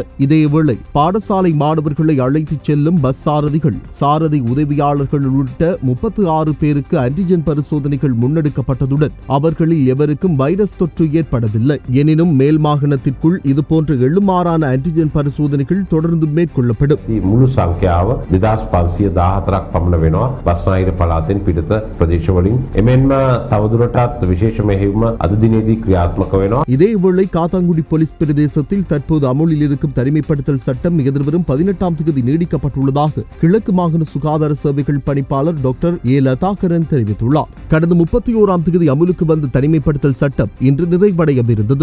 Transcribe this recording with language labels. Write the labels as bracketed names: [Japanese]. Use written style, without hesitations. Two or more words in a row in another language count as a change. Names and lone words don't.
[Tamil] இதேவேளை பாடசாலை மாணவர்களை அழைத்துச் செல்லும் பஸ் சாரதிகள், சாரதி உதவியாளர்கள் உள்ளிட்ட 36 பேருக்கு ஆன்டிஜன் பரிசோதனைகள் முன்னெடுக்கப்பட்டதுடன் அவர்களில் எவருக்கும் வைரஸ் தொற்று ஏற்படவில்லை. எனினும் மேல் மாகாணத்திற்குள் இதுபோன்ற எழுமாறான ஆன்டிஜன் பரிசோதனைகள் தொடர்ந்து மேற்கொள்ளப்படும். [Sinhala] මුළු සංඛ්‍යාව 2514ක් පමණ වෙනවා බස්නාහිර පළාතෙන් පිටත ප්‍රදේශවලින්. එමෙන්ම තවදුරටත් විශේෂ මෙහෙයුම අද දිනේදී ක්‍රියාත්මක වෙනවා. [Tamil] இதேவேளை காத்தாங்குடி போலீஸ் பிரதேசத்தில் தற்போது அமுலில் இருக்கும் தனிமைப்படுத்தல் சட்டம் எதிர்வரும் 18ஆம் தேதி நீடிக்கப்பட்டுள்ளதாக கிழக்கு மாகாண சுகாதார சேவைகள் பணிப்பாளர் டாக்டர் ஏ லதாகரன் தெரிவித்துள்ளார். கடந்த 31ஆம் தேதி அமுலுக்கு வந்த தனிமைப்படுத்தல் சட்டம் இன்று நிறைவடையவிருந்தது.